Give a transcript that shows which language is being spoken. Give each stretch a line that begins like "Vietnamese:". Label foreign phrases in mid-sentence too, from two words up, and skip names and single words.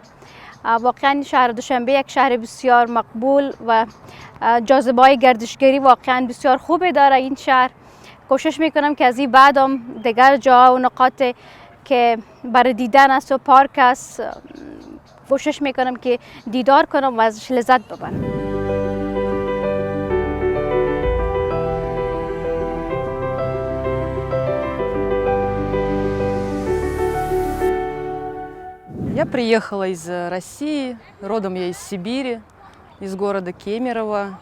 Tajik: Воқеан шаҳри Душанбе як шаҳри бисёр мақбул ва ҷозибаҳои гардишгарии воқеан бисёр хубе дора ин шаҳр. Кӯшиш мекунам, ки аз ин баъдам дигар ҷоҳо ва нуқот, ки барои дидан аст ва парк аст, кӯшиш мекунам, ки дидор кунам ва азаш лаззат барам.
Russian: Я приехала из России, родом я из Сибири, из города Кемерово.